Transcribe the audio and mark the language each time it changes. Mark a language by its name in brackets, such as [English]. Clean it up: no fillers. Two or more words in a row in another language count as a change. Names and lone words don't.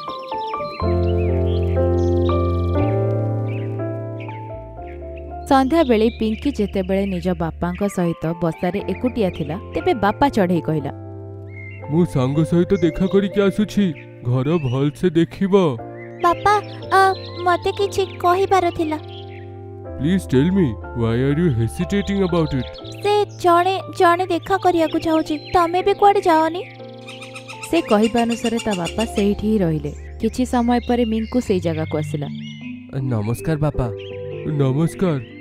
[Odia] ସନ୍ଧ୍ୟାବେଳେ ପିଙ୍କି ଯେତେବେଳେ ନିଜ ବାପାଙ୍କ ସହିତ ବସାରେ ଏକୁଟିଆ ଥିଲା, ତେବେ ବାପା ଚଢ଼େଇ କହିଲା, ମୁଁ ସାଙ୍ଗ ସହିତ ଦେଖା କରିକି ଆସୁଛି, ଘର ଭଲସେ ଦେଖିବ। ବାପା, ମତେ କିଛି କହିବାର ଥିଲା। [English] please tell me, why are you hesitating about it? [Odia] ସେ ଜଣେ ଦେଖା କରିବାକୁ ଚାହୁଁଛି, ତମେ ବି କୁଆଡେ ଯାଅନି। ସେ କହିବା ଅନୁସାରେ ତା ବାପା ସେଇଠି ହିଁ ରହିଲେ। କିଛି ସମୟ ପରେ ମିଙ୍କୁ ସେଇ ଜାଗାକୁ ଆସିଲା। ନମସ୍କାର ବାପା। ନମସ୍କାର।